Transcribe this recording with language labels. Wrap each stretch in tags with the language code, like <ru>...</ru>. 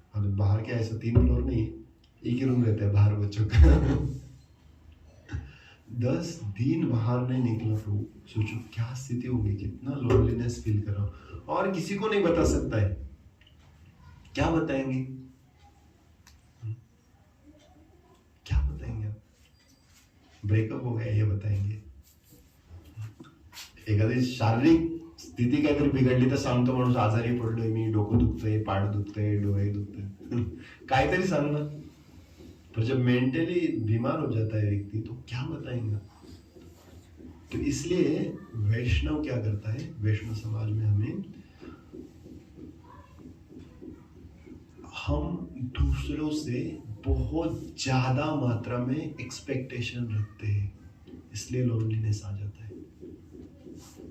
<hi>मतलब बाहर क्या ऐसा 3 फ्लोर नहीं है, एक ही रूम रहता है बाहर बच्चों का। 10 दिन बाहर नहीं निकला तो सोचो क्या स्थिति होगी, कितना लोनलीनेस फील कर रहा हूँ। और किसी को नहीं बता सकता है, क्या बताएंगे, क्या बताएंगे आप? ब्रेकअप हो गया ये बताएंगे,</hi> <mr>एखादी शारीरिक स्थिती काहीतरी बिघडली तर सांगतो माणूस आजारी पडलोय मी, डोकं दुखतंय, पाठ दुखतंय, डोळे दुखतंय, काहीतरी सांग ना।</mr> <hi>पर जब मेंटली बीमार हो जाता है व्यक्ति तो क्या बताएंगे। तो इसलिए वैष्णव क्या करता है, वैष्णव समाज में हम दूसरों से बहुत ज्यादा मात्रा में एक्सपेक्टेशन रखते हैं, इसलिए लोनलीनेस आ जाता है।</hi>